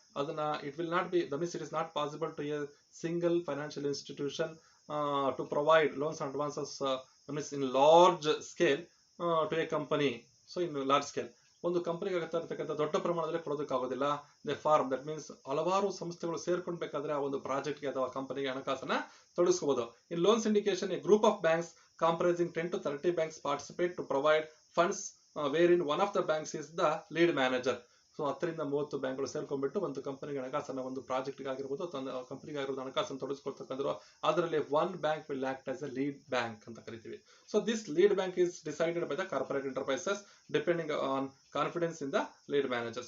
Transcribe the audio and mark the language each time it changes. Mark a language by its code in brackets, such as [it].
[kn] ಅದನ್ನ [en] It will not be it is not possible to a single financial institution to provide loans and advances in large scale to a company. So in large scale [kn] ಒಂದು ಕಂಪನಿಗೆ ಆಗತಕ್ಕಂಥ ದೊಡ್ಡ ಪ್ರಮಾಣದಲ್ಲಿ ಕೊಡೋದಕ್ಕಾಗೋದಿಲ್ಲ. [en] they form that means [kn] ಹಲವಾರು ಸಂಸ್ಥೆಗಳು ಸೇರ್ಕೊಂಡ್ಬೇಕಾದ್ರೆ ಆ ಒಂದು ಪ್ರಾಜೆಕ್ಟ್ಗೆ ಅಥವಾ ಕಂಪನಿಗೆ ಹಣಕಾಸನ್ನ ತೊಡಗಿಸಬಹುದು. [en] In loan syndication a group of banks comprising 10 to 30 banks participate to provide funds wherein one of the banks is the lead manager. [kn] So 10-30 ಬ್ಯಾಂಕ್ಗಳು ಸೇರ್ಕೊಂಡ್ಬಿಟ್ಟು ಒಂದು ಕಂಪನಿಗೆ ಹಣಕಾಸನ್ನ ಒಂದು ಪ್ರಾಜೆಕ್ಟ್ಗೆ ಆಗಿರ್ಬೋದು ಅಥವಾ ಕಂಪನಿಗೆ ಆಗಿರ್ಬೋದು ಹಣಕಾಸನ್ನು ತೊಡಗಿಸ್ಕೊಳ್ತಕ್ಕಂಥದ್ದು. ಅದರಲ್ಲಿ [en] one bank will act as a lead bank [kn] ಅಂತ ಕರಿತೀವಿ. [en] So this lead bank is decided by the corporate enterprises depending on confidence in the lead manager.